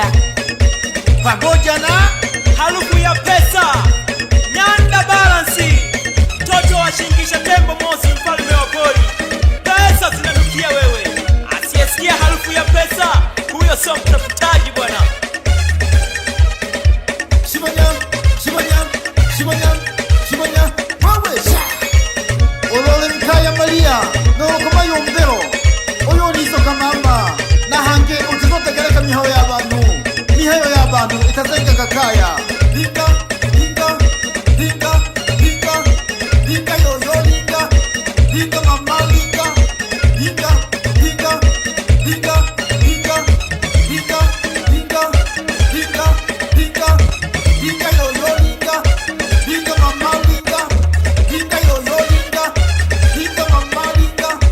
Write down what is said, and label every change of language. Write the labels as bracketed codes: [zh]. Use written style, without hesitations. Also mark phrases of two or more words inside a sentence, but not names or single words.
[sw] pamoja na harufu ya pesa. Nyanda Balansi, mtoto wa Shingisha Tembo Mweusi, mfalme wa poli. Pesa zinanukia wewe, asiyesikia harufu ya pesa huyo sio mtafutaji bwana. [suk] Olole mkaya Maria nokoma yombero oyo niso kamama nahange utizotegereka mihayo y'abantu itazenga kakaya linga yoyo linga mama linga yoyo linga mama linga yoyo linga mama linga.